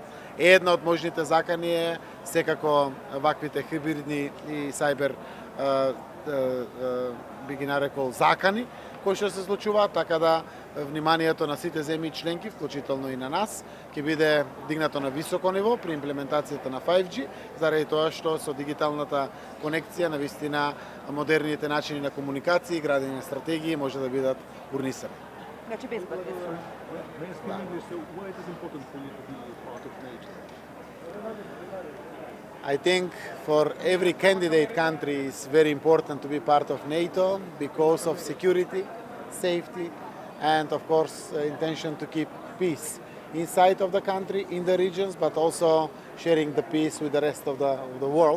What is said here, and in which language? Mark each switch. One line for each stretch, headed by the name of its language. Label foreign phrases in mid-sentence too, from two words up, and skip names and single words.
Macedonian: Една од можните закани е секако ваквите хибридни и сайбер би ги нарекол закани, кои што се случуваат, така да вниманието на сите земји членки, вклучително и на нас, ќе биде дигнато на високо ниво при имплементацијата на 5G, заради тоа што со дигиталната конекција на вистина модерните начини на комуникација и градење на стратегии може да бидат урнисани.
Serbian: Значи безплатни су.
English: Why it is important for you to be part of NATO? I think for every candidate country it's very important to be part of NATO because of security, safety, and of course intention to keep peace inside of the country, in the regions, but also sharing the peace with the rest of the world.